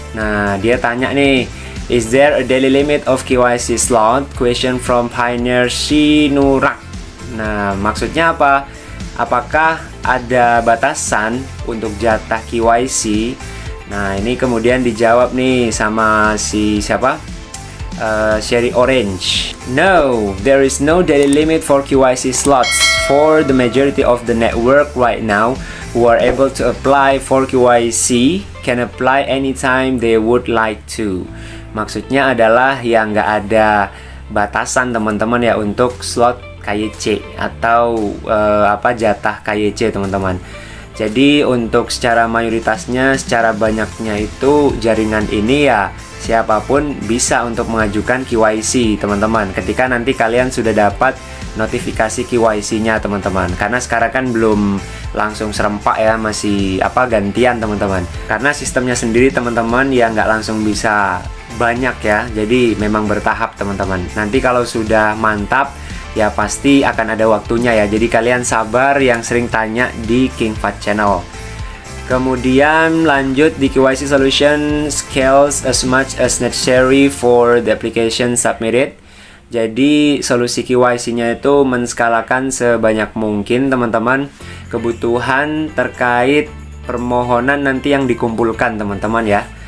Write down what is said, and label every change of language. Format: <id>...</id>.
<id>Nah, dia tanya nih,</id> <en>is there a daily limit of KYC slot? Question from</en> <id>Pioneer Sinurak. Nah, maksudnya apa? Apakah ada batasan untuk jatah KYC? Nah, ini kemudian dijawab nih sama si siapa? Sherry Orange.</id> <en>No, there is no daily limit for KYC slots. For the majority of the network right now who are able to apply for KYC can apply anytime they would like to.</en> <id>Maksudnya adalah yang nggak ada batasan teman-teman ya untuk slot KYC atau jatah KYC teman-teman. Jadi untuk secara mayoritasnya, secara banyaknya itu jaringan ini ya siapapun bisa untuk mengajukan KYC teman-teman. Ketika nanti kalian sudah dapat notifikasi KYC-nya teman-teman. Karena sekarang kan belum langsung serempak ya, masih gantian teman-teman. Karena sistemnya sendiri teman-teman ya nggak langsung bisa banyak ya. Jadi memang bertahap teman-teman. Nanti kalau sudah mantap ya pasti akan ada waktunya ya. Jadi kalian sabar yang sering tanya di King Fat Channel. Kemudian lanjut di</id> <en>KYC solution scales as much as necessary for the application submitted.</en> <id>Jadi solusi KYC-nya itu menskalakan sebanyak mungkin teman-teman kebutuhan terkait permohonan nanti yang dikumpulkan teman-teman ya.</id>